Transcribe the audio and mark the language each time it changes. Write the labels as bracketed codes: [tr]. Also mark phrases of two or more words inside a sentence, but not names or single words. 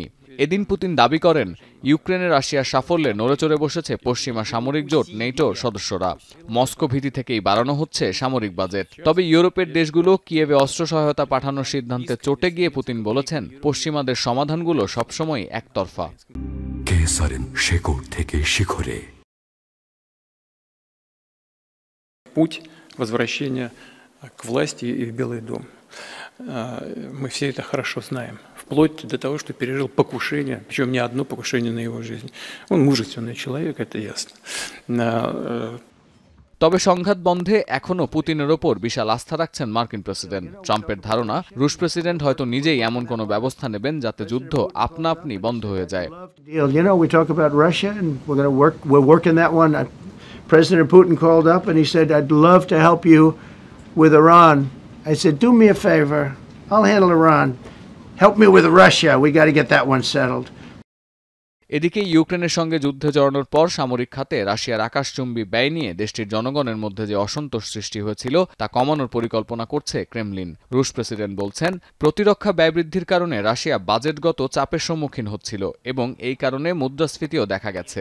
[bn] এদিন পুতিন দাবি করেন, ইউক্রেনে রাশিয়ার সাফল্যে নড়েচড়ে বসেছে পশ্চিমা সামরিক জোট নেটোর সদস্যরা। মস্কো ভীতি থেকেই বাড়ানো হচ্ছে সামরিক বাজেট। তবে ইউরোপের দেশগুলো কিয়েভে অস্ত্র সহায়তা পাঠানোর সিদ্ধান্তে চটে গিয়ে পুতিন বলেছেন, পশ্চিমাদের সমাধানগুলো সবসময় একতরফা। [ru] Путь возвращения к власти и в Белый дом. Мы все это хорошо знаем. Вплоть до того, что пережил покушение, причем не одно покушение на его жизнь. Он мужественный человек, это ясно. [bn] তবে সংঘাত বন্ধে এখনও পুতিনের ওপর বিশাল আস্থা রাখছেন মার্কিন প্রেসিডেন্ট। ট্রাম্পের ধারণা, রুশ প্রেসিডেন্ট হয়তো নিজেই এমন কোনো ব্যবস্থা নেবেন যাতে যুদ্ধ আপনা আপনি বন্ধ হয়ে যায়। [en] President Putin called up and he said, "I'd love to help you with Iran." I said, "Do me a favor. I'll handle Iran. Help me with Russia. We got to get that one settled." [bn] এদিকে ইউক্রেনের সঙ্গে যুদ্ধে জড়ানোর পর সামরিক খাতে রাশিয়ার আকাশচুম্বী ব্যয় নিয়ে দেশটির জনগণের মধ্যে যে অসন্তোষ সৃষ্টি হয়েছিল তা কমানোর পরিকল্পনা করছে ক্রেমলিন। রুশ প্রেসিডেন্ট বলছেন, প্রতিরক্ষা ব্যয় বৃদ্ধির কারণে রাশিয়া বাজেটগত চাপের সম্মুখীন হচ্ছিল এবং এই কারণে মুদ্রাস্ফীতিও দেখা গেছে।